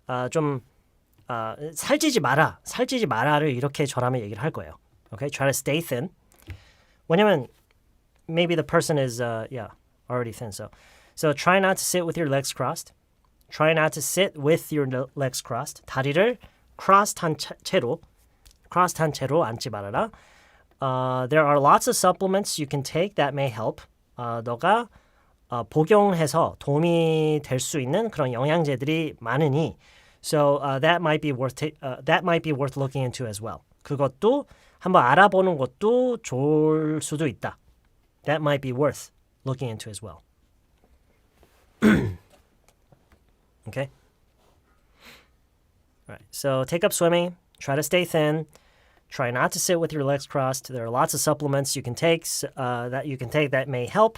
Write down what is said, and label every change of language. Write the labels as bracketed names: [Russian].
[Korean] 좀 살찌지 마라를 이렇게 저라면 얘기를 할 거예요. [English] Okay, try to stay thin. [Korean] 왜냐면 [English] maybe the person is already thin. So try not to sit with your legs crossed. Try not to sit with your legs crossed. [Korean] 다리를 crossed 한 채로 앉지 말아라. [English] There are lots of supplements you can take that may help. [Korean] 너가 복용해서 도움이 될 수 있는 그런 영양제들이 많으니, [English] so that might be worth looking into as well. [Korean] 그것도 한번 알아보는 것도 좋을 수도 있다. [English] That might be worth looking into as well. Okay. All right. So take up swimming. Try to stay thin. Try not to sit with your legs crossed. There are lots of supplements you can take that may help.